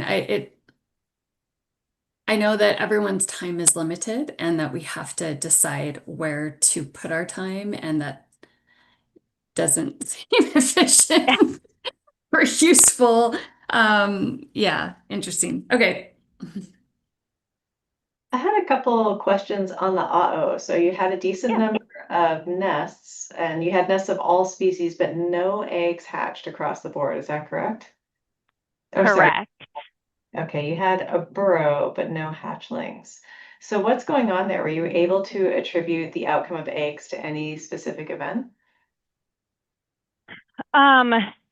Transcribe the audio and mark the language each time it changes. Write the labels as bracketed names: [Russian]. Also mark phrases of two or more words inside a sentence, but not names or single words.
[English] I know that everyone's time is limited and that we have to decide where to put our time, and that doesn't seem efficient or useful. Yeah, interesting. Okay. I had a couple of questions on the aeʻo. So you had a decent number of nests, and you had nests of all species, but no eggs hatched across the board. Is that correct? Oh, sorry. Correct. Okay, you had a burrow, but no hatchlings. So what's going on there? Were you able to attribute the outcome of eggs to any specific event?